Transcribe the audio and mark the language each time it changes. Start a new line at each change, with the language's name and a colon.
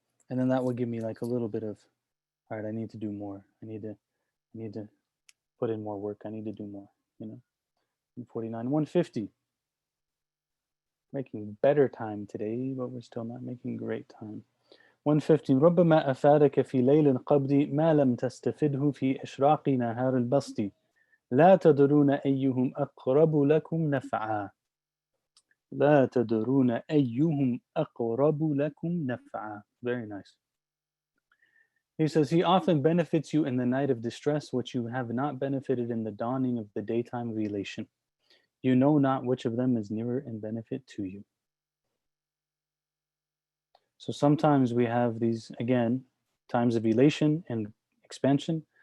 English: And then that will give me like a little bit of, all right, I need to do more. I need to put in more work. I need to do more, 149, 150. Making better time today, but we're still not making great time. 150.
Arabic: ربما أفادك في ليل القبض ما لم تستفده في إشراق نهار البسط لا تدرون أيهم أقرب لكم نفعا لا تدرون أيهم أقرب لكم نفعا.
English: Very nice. He says, He often benefits you in the night of distress, which you have not benefited in the dawning of the daytime of elation. You know not which of them is nearer in benefit to you. So sometimes we have these, again, times of elation and expansion.